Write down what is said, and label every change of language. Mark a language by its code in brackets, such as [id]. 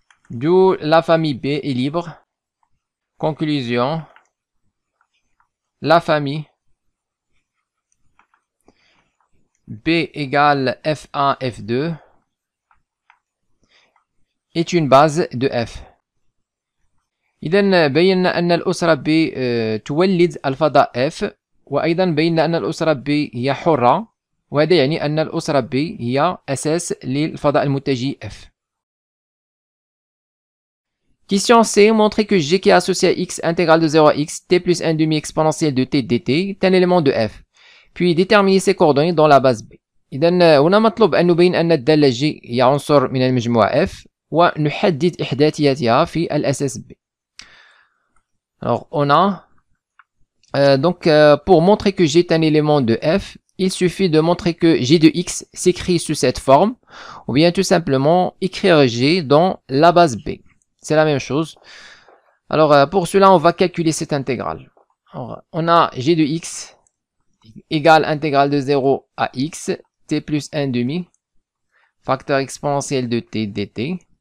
[fr] D'où la famille B est libre. Conclusion, la famille B égale F1, F2 est une base de F. [ar] إذا بينا أن الأسرة B تولد الفضاء F، وأيضا بينا أن الأسرة B هي حرة، وهذا يعني أن الأسرة B هي أساس للفضاء المتجه F. [fr] Question C, montrer que G qui est associé à x intégrale de 0 à x, t plus 1 demi exponentielle de t dt est un élément de F. Puis déterminer ses coordonnées dans la base B. [ar] إذا هنا مطلوب أن نبين أن الدالة G هي عنصر من المجموعة F، ونحدد إحداثياتها في الأساس B. [fr] Alors, on a, pour montrer que G est un élément de F, il suffit de montrer que G de x s'écrit sous cette forme, ou bien tout simplement écrire G dans la base B. C'est la même chose. Alors, pour cela, on va calculer cette intégrale. Alors, on a G de x égale intégrale de 0 à x, t plus 1 demi, facteur exponentiel de t dt.